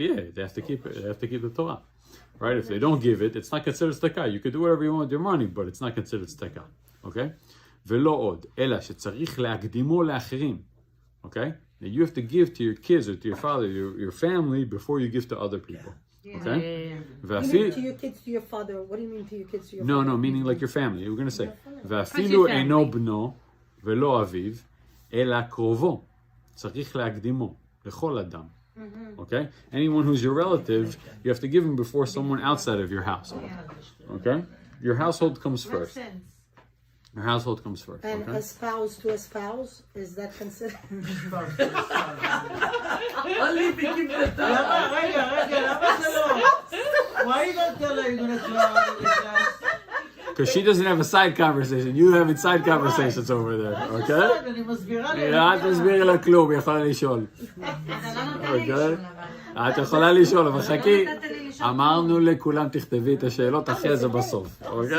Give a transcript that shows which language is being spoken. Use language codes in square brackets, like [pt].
[en] Yeah, they have to keep it. They have to keep the Torah, right? If they don't give it, it's not considered tzedakah. You could do whatever you want with your money, but it's not considered tzedakah, okay? [he] ולא עוד, אלא שצריך להקדימו לאחרים, okay? [en] Now you have to give to your kids or to your father, your family, before you give to other people, okay? You mean to your kids, to your father. What do you mean to your kids, to your father? No, meaning like your family. We're going to say, [he] ואפילו אינו בנו ולא אביו, אלא קרובו, צריך להקדימו לכל אדם. [en] Okay? Anyone who's your relative, you have to give him before someone outside of your household. Okay? Your household comes first. Your household comes first, And okay? a spouse to a spouse, is that considered? Only if you keep the Torah. [he] למה זה לא? [en] Why you don't tell her you're gonna try the class? Because she doesn't have a side conversation. You having side conversations over there, okay? [he] אני מסבירה לה. אל תסבירי לה כלום, היא יכולה לשאול. אוקיי? את יכולה לשאול, אבל חכי, אמרנו לכולם תכתבי את השאלות אחרי זה בסוף, אוקיי?